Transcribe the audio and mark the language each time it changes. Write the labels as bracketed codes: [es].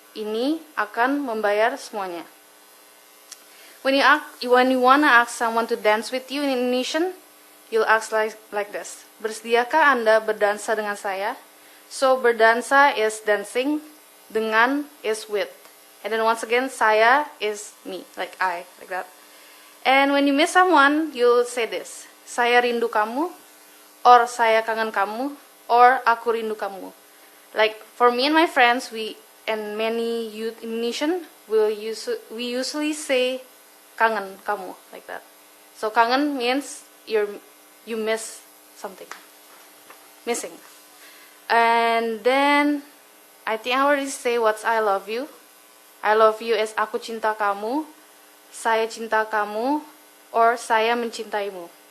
[id] ini akan membayar semuanya. [en] When you wanna ask someone to dance with you in Indonesian, you'll ask like this. [id] Bersediakah Anda berdansa dengan saya? [en] So berdansa is dancing, dengan is with. And then once again, saya is me, like I, like that. And when you miss someone, you'll say this. [id] Saya rindu kamu, or saya kangen kamu, or aku rindu kamu. [en] Like for me and my friends, and many youth Indonesian, we usually say [id] kangen kamu, [en] like that. So kangen means you miss something, missing. And then I think I already say what's I love you. I love you is [id] aku cinta kamu, saya cinta kamu, or saya mencintaimu.